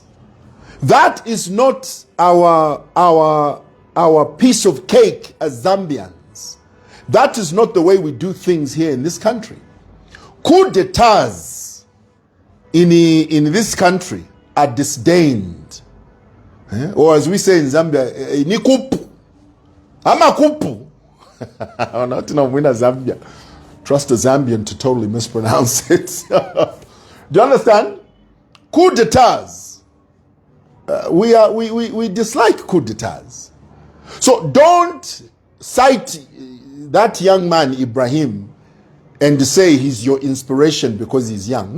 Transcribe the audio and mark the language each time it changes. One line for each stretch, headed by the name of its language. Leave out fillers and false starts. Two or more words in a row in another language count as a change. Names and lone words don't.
English: That is not our piece of cake as Zambians. That is not the way we do things here in this country. Coup d'etats in this country are disdained. Or as we say in Zambia,
Bemba: ni kupu. Ama kupu.
English: Not in Zambia. Trust a Zambian to totally mispronounce it. Do you understand? Coup d'etats. We dislike coup d'etats. So don't cite that young man, Ibrahim, and say he's your inspiration because he's young.